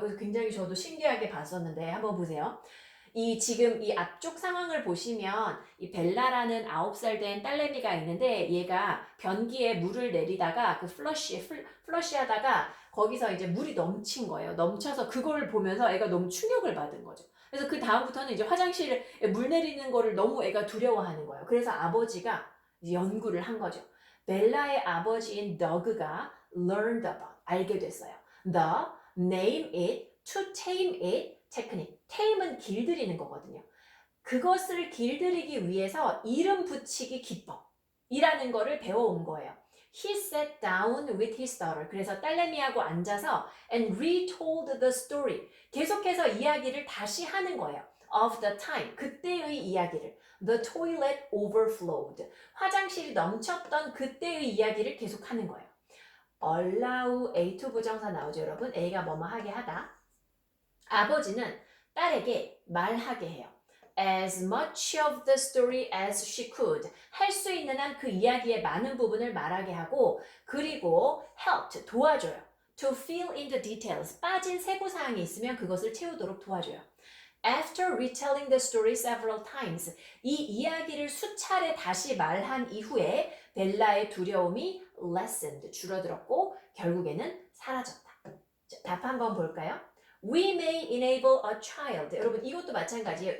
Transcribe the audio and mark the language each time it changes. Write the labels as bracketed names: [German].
[Korean] 그래서 굉장히 저도 신기하게 봤었는데 한번 보세요. 지금 이 앞쪽 상황을 보시면 이 벨라라는 9살 된 딸내미가 있는데 얘가 변기에 물을 내리다가 그 플러시 하다가 거기서 이제 물이 넘친 거예요. 넘쳐서 그걸 보면서 애가 너무 충격을 받은 거죠. 그래서 그 다음부터는 이제 화장실에 물 내리는 거를 너무 애가 두려워하는 거예요. 그래서 아버지가 이제 연구를 한 거죠. 벨라의 아버지인 더그가 [English] learned about, [Korean] 알게 됐어요. [English] The name it to tame it 테크닉. [Korean] tame은 길들이는 거거든요. 그것을 길들이기 위해서 이름 붙이기 기법이라는 거를 배워온 거예요. [English] He sat down with his daughter. [Korean] 그래서 딸내미하고 앉아서 [English] and retold the story. [Korean] 계속해서 이야기를 다시 하는 거예요. [English] Of the time. [Korean] 그때의 이야기를. [English] The toilet overflowed. [Korean] 화장실이 넘쳤던 그때의 이야기를 계속하는 거예요. allow A2 부정사 나오죠, 여러분? A가 뭐뭐 하게 하다. 아버지는 딸에게 말하게 해요. [English] As much of the story as she could. [Korean] 할 수 있는 한 그 이야기의 많은 부분을 말하게 하고 그리고 [English] helped, [Korean] 도와줘요. [English] To fill in the details. [Korean] 빠진 세부사항이 있으면 그것을 채우도록 도와줘요. [English] After retelling the story several times. [Korean] 이 이야기를 수차례 다시 말한 이후에 벨라의 두려움이 [English] lessened, [Korean] 줄어들었고 결국에는 사라졌다. 자, 답 한번 볼까요? [English] We may enable a child. [Korean] 여러분 이것도 마찬가지예요.